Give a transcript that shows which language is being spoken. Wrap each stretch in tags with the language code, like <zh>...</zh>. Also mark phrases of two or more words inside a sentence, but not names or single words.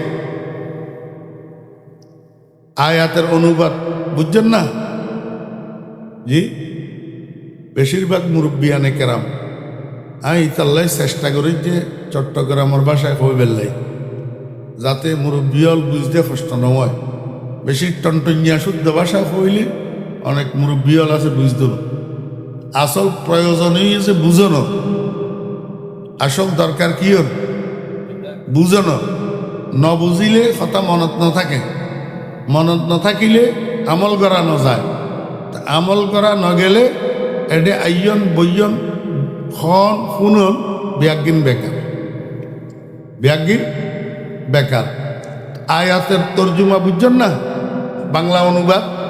<ctg>আয়াতের অনুবাদ বুঝছেন না জি বেশিরভাগ মুরব্বিয়ানে কেরাম আমি তাল্লাই চেষ্টা করি যে চট্টগ্রামের ভাষায় কই বেললাই যাতে মুরব্বিয়ল বুঝতে কষ্ট নয় বেশি টনটনিয়া শুদ্ধ ভাষা কইলে অনেক মুরব্বিয়ল আছে বুঝতো না আসল প্রয়োজনই আছে বুঝানো আসল দরকার কি হল বুঝানো ন বুঝিলে কথা মনত ন থাকে মনত ন থাকিলে আমল করা ন যায় আমল করা ন গেলে এডে আইয়ন বইয়ন খন শুনন ব্যাগিন বেকার ব্যাগিন বেকার আয়াতের তর্জুমা বুঝছেন না বাংলা অনুবাদ</ctg>